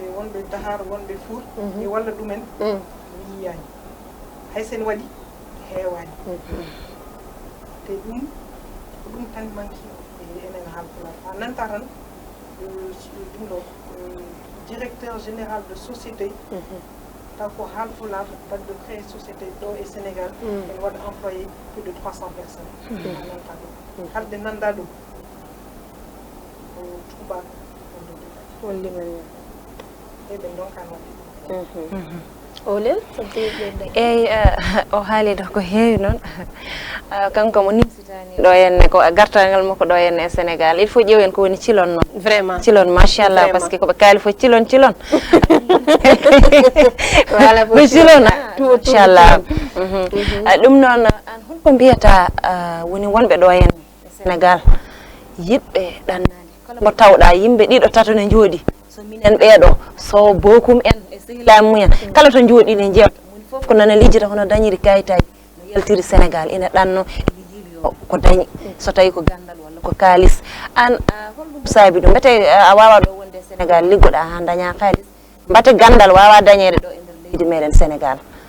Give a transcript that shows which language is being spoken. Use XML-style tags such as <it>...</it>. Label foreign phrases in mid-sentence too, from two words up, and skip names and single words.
<ff>wonɓe Dahar wonɓe Four mi walla ɗumen mi yiyani hay sen waɗi heewani te ɗum ko ɗum tan manki enen Haalpulaar a nanta tan ɗum ɗo</ff> <fr>directeur général de société</fr> <ff>taw ko Haalpulaar wadde</ff> <fr>créé société</fr> <ff>ɗo e Sénégal en waɗa</ff> <fr>employé plus de 300 personnes</fr> <ff>a nanta ɗum halde nanda ɗum ko tubaɓe wolli men eɓe donkan waɗde Olel eyi o haaliɗo ko heewi noon kanko mo nimsitani ɗo henne ko gartagal makko ɗo henne e Sénégal</ff> <fr>il faut</fr> <ff>ƴeewen ko woni cilon noon vraiment cilon machallah</ff> <fr>par ce que</fr> <ff>koɓe kaali fof cilon cilon voilà ko cilon machallah ɗum noon an holko mbiyata woni wonɓe ɗo henne e Sénégal yiɓɓe ɗannani kala mo tawɗa yimɓe ɗiɗo tato ne jooɗi so minen ɓeeɗo so bokum en e sehilamu mumen kala to jooɗi ne jewta woni fof ko nana lijjita hono dañiri kayitaji no yaltiri Sénégal ina ɗanno ene yiiloyo ko dañi so tawi ko gandal walla ko kalis an holɗum saabi ɗum mbete a wawa ɗo wonde Sénégal liggoɗa ha daña kalis mbate gandal wawa dañede ɗo e nder leydi meɗen Sénégal</ff>